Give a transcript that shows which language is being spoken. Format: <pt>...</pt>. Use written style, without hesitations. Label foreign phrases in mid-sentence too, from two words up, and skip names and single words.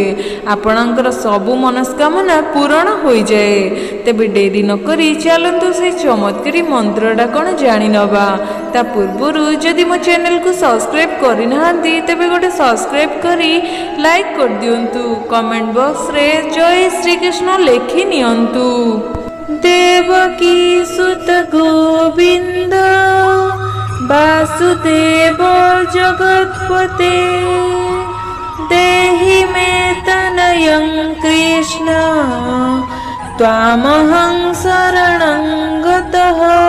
<or>ଆପଣଙ୍କର ସବୁ ମନସ୍କାମନା ପୂର୍ଣ୍ଣ ହୋଇ ଯାଉ। ତେବେ ଡେରି ନ କରି ଚାଲନ୍ତୁ ସେ ଚମତ୍କାରୀ ମନ୍ତ୍ରଟା କଣ ଜାଣି ନେବା। ତା ପୂର୍ବରୁ ଯଦି ମୋ ଚ୍ୟାନେଲ କୁ ସବସ୍କ୍ରାଇବ କରି ନାହାନ୍ତି ତେବେ ଗୋଟେ ସବସ୍କ୍ରାଇବ କରି ଲାଇକ କରି ଦିଅନ୍ତୁ।</or> <en>comment box</en> <or>ରେ ଜୟ ଶ୍ରୀ କୃଷ୍ଣ ଲେଖି ନିଅନ୍ତୁ।</or> <sa>देवकी सुत गोविंद वासुदेव जगत्पते देहि मे तनयं कृष्ण त्वामहं शरणं गतः।</sa>